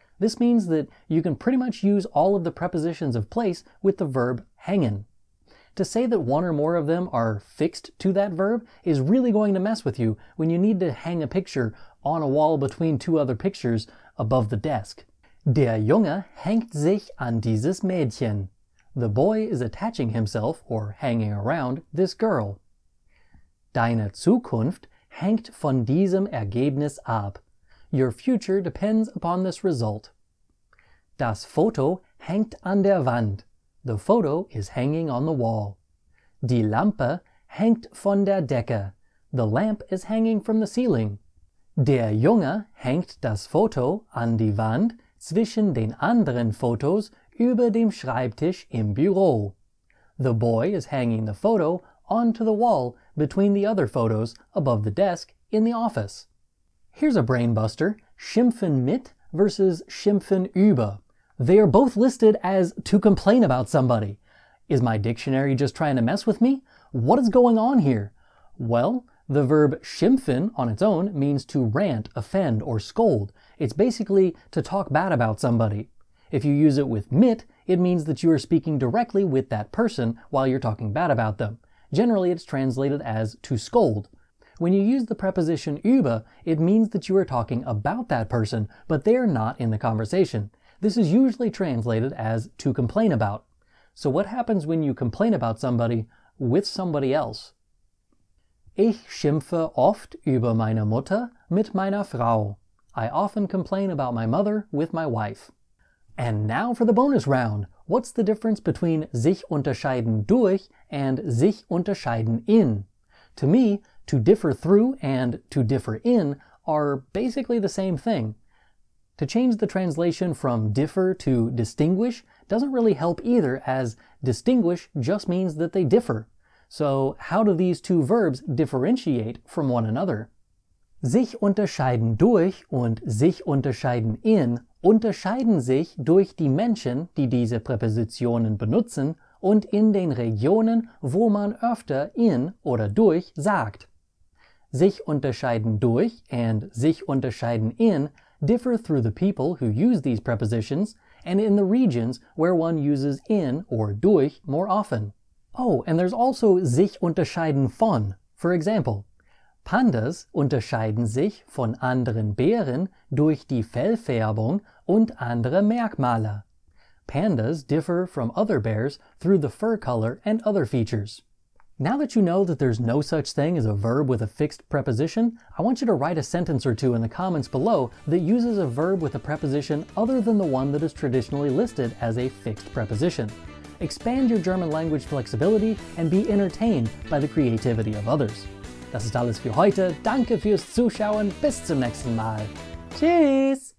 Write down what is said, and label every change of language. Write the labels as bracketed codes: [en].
[en] This means that you can pretty much use all of the prepositions of place with the verb hängen. To say that one or more of them are fixed to that verb is really going to mess with you when you need to hang a picture on a wall between two other pictures above the desk. [de] Der Junge hängt sich an dieses Mädchen. [en] The boy is attaching himself, or hanging around, this girl. [de] Deine Zukunft hängt von diesem Ergebnis ab. [en] Your future depends upon this result. [de] Das Foto hängt an der Wand. [en] The photo is hanging on the wall. [de] Die Lampe hängt von der Decke. [en] The lamp is hanging from the ceiling. [de] Der Junge hängt das Foto an die Wand zwischen den anderen Fotos über dem Schreibtisch im Büro. [en] The boy is hanging the photo onto the wall between the other photos above the desk in the office. Here's a brain buster: schimpfen mit versus schimpfen über. They are both listed as to complain about somebody. Is my dictionary just trying to mess with me? What is going on here? Well, the verb schimpfen on its own means to rant, offend, or scold. It's basically to talk bad about somebody. If you use it with mit, it means that you are speaking directly with that person while you're talking bad about them. Generally, it's translated as to scold. When you use the preposition über, it means that you are talking about that person, but they are not in the conversation. This is usually translated as to complain about. So what happens when you complain about somebody with somebody else? [de] Ich schimpfe oft über meine Mutter mit meiner Frau. [en] I often complain about my mother with my wife. And now for the bonus round. What's the difference between sich unterscheiden durch and sich unterscheiden in? To me, to differ through and to differ in are basically the same thing. To change the translation from differ to distinguish doesn't really help either, as distinguish just means that they differ. So how do these two verbs differentiate from one another? [de] Sich unterscheiden durch und sich unterscheiden in unterscheiden sich durch die Menschen, die diese Präpositionen benutzen, und in den Regionen, wo man öfter in oder durch sagt. [en] Sich unterscheiden durch and sich unterscheiden in differ through the people who use these prepositions and in the regions where one uses in or durch more often. Oh, and there's also sich unterscheiden von. For example, [de] Pandas unterscheiden sich von anderen Bären durch die Fellfärbung und andere Merkmale. [en] Pandas differ from other bears through the fur color and other features. Now that you know that there's no such thing as a verb with a fixed preposition, I want you to write a sentence or two in the comments below that uses a verb with a preposition other than the one that is traditionally listed as a fixed preposition. Expand your German language flexibility and be entertained by the creativity of others. [de] Das ist alles für heute. Danke fürs Zuschauen. Bis zum nächsten Mal. Tschüss!